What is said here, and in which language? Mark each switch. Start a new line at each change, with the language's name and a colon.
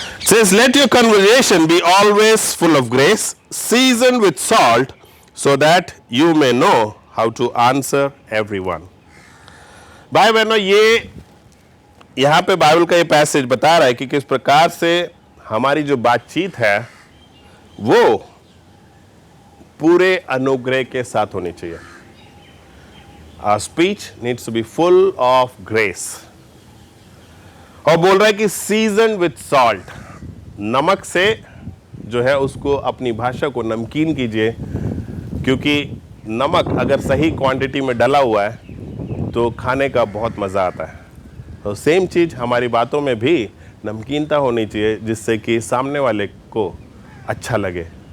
English: Says, let your conversation be always full of grace, seasoned with salt, so that you may know how to answer everyone।
Hindi: भाई बहनों, ये यहाँ पे Bible का ये passage बता रहा है कि किस प्रकार से हमारी जो बातचीत है वो पूरे अनुग्रह के साथ होनी चाहिए।
English: Our speech needs to be full of grace।
Hindi: और बोल रहा है कि
English: seasoned with salt,
Hindi: नमक से जो है उसको अपनी भाषा को नमकीन कीजिए, क्योंकि नमक अगर सही क्वांटिटी में डला हुआ है तो खाने का बहुत मज़ा आता है। तो सेम चीज़ हमारी बातों में भी नमकीनता होनी चाहिए, जिससे कि सामने वाले को अच्छा लगे।